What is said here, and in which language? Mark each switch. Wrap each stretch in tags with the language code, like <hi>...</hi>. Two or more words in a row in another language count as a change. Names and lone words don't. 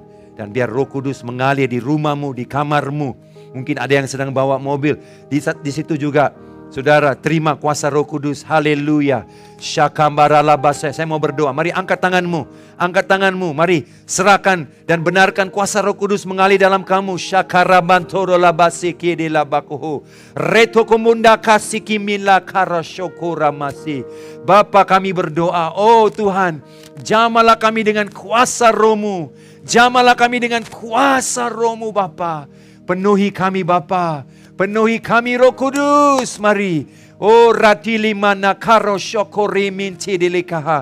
<id>Dan biar Roh Kudus mengalir di rumahmu, di kamarmu. Mungkin ada yang sedang bawa mobil. Di situ juga. Saudara, terima kuasa Roh Kudus. Haleluya. Syakamaralabasa. Saya mau berdoa. Mari angkat tanganmu. Angkat tanganmu. Mari serahkan dan benarkan kuasa Roh Kudus mengalir dalam kamu. Syakarabantolabasi kidelabakuhu. Retokomunda kasikimila karasyokuramasi. Bapa, kami berdoa. Oh Tuhan, jamalah kami dengan kuasa Roh-Mu. Jamalah kami dengan kuasa Roh-Mu Bapa. Penuhi kami Bapa. Penuhi kami Roh Kudus. Mari. Oh ratili mana karo syokori minci dilikaha.</id>